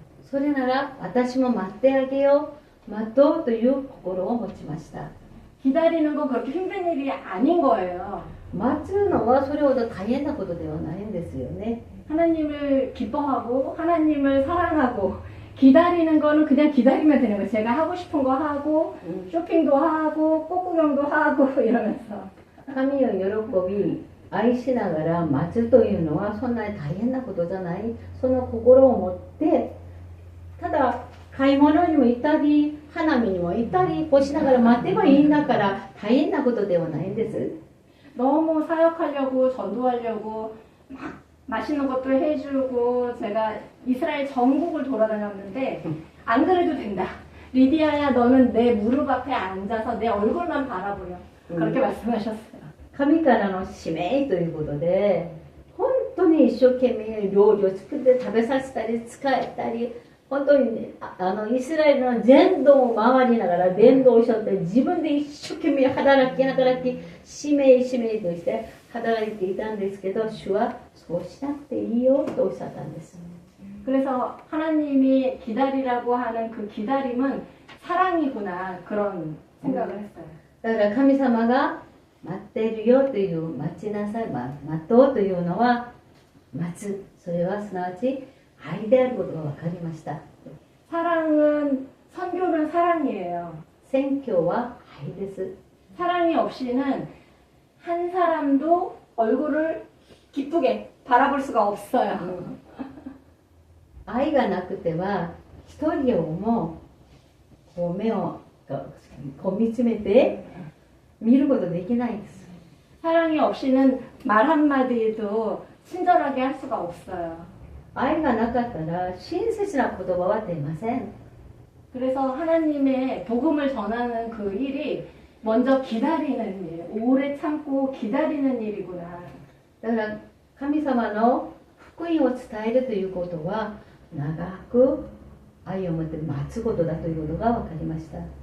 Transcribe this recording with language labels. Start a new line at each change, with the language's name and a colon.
Japanese: それなら私も待ってあげよう待とうという心を持ちました。
Korean: 기다리는 건 그렇게 힘든 일이 아닌 거예요.
Japanese: 待つのはそれほど大変なことではないんですよね。
Korean: 하나님을 기뻐하고 하나님을 사랑하고 기다리는 거는 그냥 기다리면 되는 거예요. 제가 하고 싶은 거 하고 쇼핑도 하고 꽃구경도 하고 이러면서
Japanese: 神を喜び愛しながら待つというのはそんなに大変なことじゃない。その心を持ってただ買い物にも行ったり花見にも行ったりこうしながら待てばいいんだから大変なことではないんです。
Korean: 너무 사역하려고 전도하려고 막 맛있는 것도 해주고 제가 이스라엘 전국을 돌아다녔는데 안 그래도 된다. 리디아야 너는 내 무릎 앞에 앉아서 내 얼굴만 바라보려. 그렇게 말씀하셨어요.
Japanese: 神からの使命ということで本当に一生懸命料理を作って食べさせたり使えたり本当に、ね、イスラエルの全土を回りながら伝道しようって自分で一生懸命働き使命として働いていたんですけど、主はそうしなくていいよとおっしゃったんです。
Korean: 그래서 하나님이 기다리라고 하는 그 기다림은 사랑이구나 그런 생각을 했어요.
Japanese: だから神様が待っているよという、待ちなさい、待とうというのは待つ、それはすなわち愛であることが分かりました。
Korean: 사랑은 선교는 사랑이에요.
Japanese: 宣教は愛です。
Korean: 사랑이 없이는 한 사람도 얼굴을 기쁘게 바라볼 수가 없어요.
Japanese: 愛がなくては一人をもこう目をこう見つめて見ることできないです。
Korean: 사랑이 없이는 말 한마디도 친절하게 할 수가 없어요.
Japanese: 愛がなかったら親切な言葉は出ません。
Korean: 그래서 하나님의 복음을 전하는 그 일이 먼저 기다리는 일, 오래 참고 기다리는 일이구나.
Japanese: だから神様の福音を伝えるということは長く愛を持って待つことだということが分かりました。